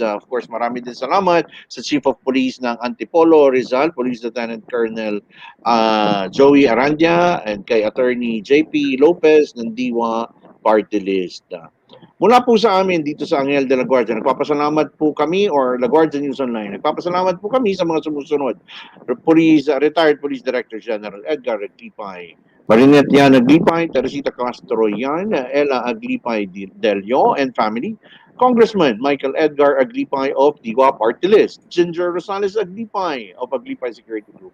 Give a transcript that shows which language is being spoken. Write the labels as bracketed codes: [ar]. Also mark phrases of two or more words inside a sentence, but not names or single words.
[en] Of course, [tl] maraming din salamat sa [en] Chief of Police [tl] ng Antipolo, RIZAL, Police Lieutenant Colonel Joey Arandia, and kay Attorney JP Lopez ng DIWA PARTYLIST. Mula po sa amin dito sa Anghel de la Guardia, nagpapasalamat po kami, or La Guardia News Online, nagpapasalamat po kami sa mga sumusunod. Retired Police Director General EDGAR Aglipay, Marinette Yan Aglipay, Teresita Castro Yan, Ella Aglipay Delio and family, Congressman Michael Edgar Aglipay of DIWA PARTYLIST, Ginger Rosales Aglipay of Aglipay Security Group,